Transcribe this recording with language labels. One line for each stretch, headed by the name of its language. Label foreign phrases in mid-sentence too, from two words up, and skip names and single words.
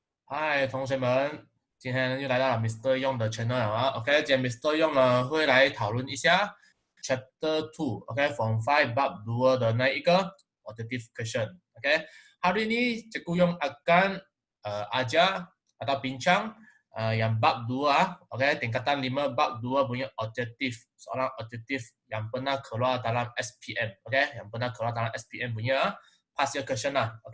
Chinese: 嗨，同学们，今天又来到了 Mr. 用的 channel 了啊。OK，今天 Mr. 用呢会来讨论一下
English: Chapter Two，
Malay: OK，
English: Form Five
Malay: Bab 2
Chinese: 的那一个
English: objective question。
Malay: OK，hari ini cikgu Yong akan ajar atau bincang yang bab 2, OK, tingkatan 5 bab 2 punya objektif, soalan objektif yang pernah keluar dalam SPM, OK, yang pernah keluar dalam SPM punya
English: past year question
Malay: lah, OK.